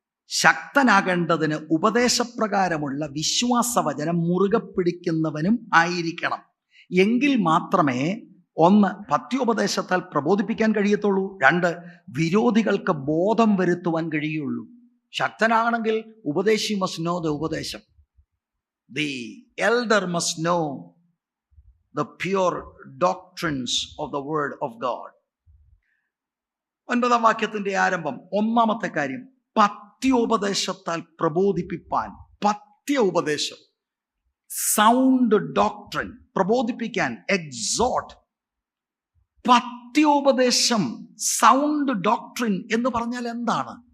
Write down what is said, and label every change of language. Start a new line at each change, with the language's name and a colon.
Malayalam: ശക്തനാകേണ്ടതിന് ഉപദേശപ്രകാരമുള്ള വിശ്വാസവചനം മുറുകെ പിടിക്കുന്നവനും ആയിരിക്കണം. എങ്കിൽ മാത്രമേ 1 പഥ്യോപദേശത്താൽ പ്രബോധിപ്പിക്കാൻ കഴിയത്തുള്ളൂ. 2 വിരോധികൾക്ക് ബോധം വരുത്തുവാൻ കഴിയുള്ളൂ. ശക്തനാണെങ്കിൽ ഉപദേശി
English: must know the
Malayalam: ഉപദേശം.
English: The elder must know the pure doctrines of the word of God.
Malayalam: 9-ാം വാക്യത്തിന്റെ ആരംഭം. 1-ാമത്തെ കാര്യം, പഥ്യോപദേശത്താൽ പ്രബോധിപ്പിപ്പാൻ. പഥ്യോപദേശം, sound doctrine, പ്രബോധിപ്പിക്കാൻ, exhort. പഥ്യോപദേശം, sound doctrine എന്ന് പറഞ്ഞാൽ എന്താണ്?